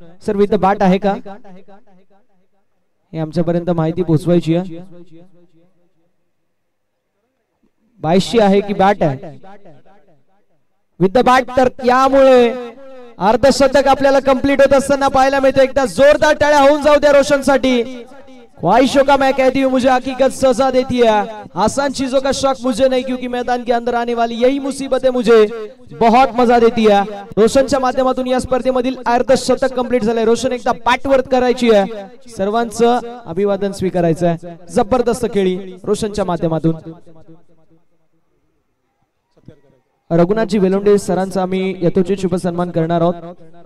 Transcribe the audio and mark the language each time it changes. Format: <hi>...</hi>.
<mr>Sir</mr> <en>with the bat</en> <mr>आहे का हे आमच्यापर्यंत माहिती पोहोचवायची आहे. 82 आहे की बॅट आहे.</mr> <en>With the bat.</en> <mr>तर त्यामुळे अर्धशतक आपल्याला कंप्लीट होत असताना पाहायला मिळते. एकदा जोरदार टाळ्या होऊन जाऊ द्या रोशनसाठी.</mr> <hi>ख्वाहिशों का मैं कहती हूँ मुझे हकीकत सजा देती है, आसान चीजों का शौक मुझे नहीं, क्योंकि मैदान के अंदर आने वाली यही मुसीबतें मुझे बहुत मजा देती है.</hi> <mr>रोशनच्या माध्यमातून या स्पर्धेमधील अर्धशतक कंप्लीट झालंय. रोशन एकदा बॅटवर करायची आहे. सर्वांचं अभिवादन स्वीकारायचं आहे. जबरदस्त खेळी रोशनच्या माध्यमातून. रघुनाथजी वेलोंडे सरांचा आम्ही यथोचित शुभ सन्मान करणार आहोत.</mr>